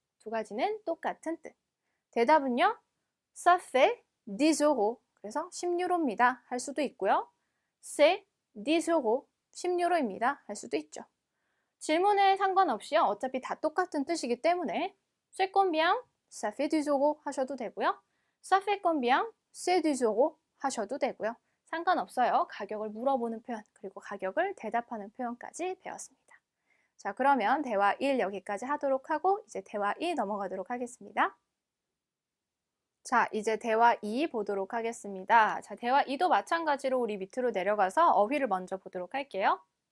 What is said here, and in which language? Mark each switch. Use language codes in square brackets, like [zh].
[ko] 두 가지는 똑같은 뜻. 대답은요. [fr] ça fait 10 euros. [ko] 그래서 10유로입니다. 할 수도 있고요. [fr] c'est 10 euros. [ko] 10유로입니다. 할 수도 있죠. 질문에 상관없이요. 어차피 다 똑같은 뜻이기 때문에 [fr] c'est combien? ça fait 10 euros [ko] 하셔도 되고요. [fr] ça fait combien? c'est 10 euros [ko] 하셔도 되고요. 상관없어요. 가격을 물어보는 표현 그리고 가격을 대답하는 표현까지 배웠습니다. 자, 그러면 대화 1 여기까지 하도록 하고 이제 대화 2 넘어가도록 하겠습니다. 자, 이제 대화 2 보도록 하겠습니다. 자, 대화 2도 마찬가지로 우리 밑으로 내려가서 어휘를 먼저 보도록 할게요.